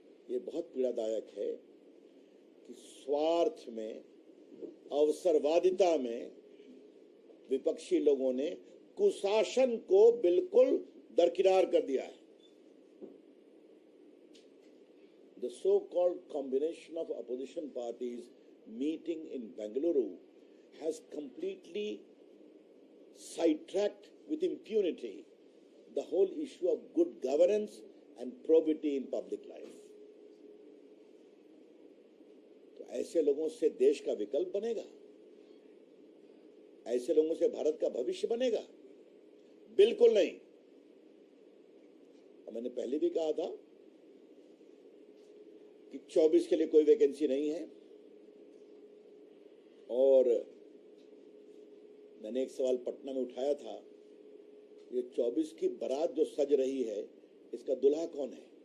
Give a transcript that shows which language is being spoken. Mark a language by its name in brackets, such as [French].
[Hindi] ये बहुत पीड़ादायक है कि स्वार्थ में अवसरवादिता में विपक्षी लोगों ने कुशासन को बिल्कुल दरकिनार कर दिया है। [English] The so-called combination of opposition parties meeting in Bengaluru has completely sidetracked with impunity the whole issue of good governance and probity in public life. [Hindi] तो ऐसे लोगों से देश का विकल्प बनेगा? ऐसे लोगों से भारत का भविष्य बनेगा? बिल्कुल नहीं। मैंने पहले भी कहा था कि 24 के लिए कोई वैकेंसी नहीं है, और मैंने एक सवाल पटना में उठाया था, ये 24 की बारात जो सज रही है, इसका दुल्हा कौन है?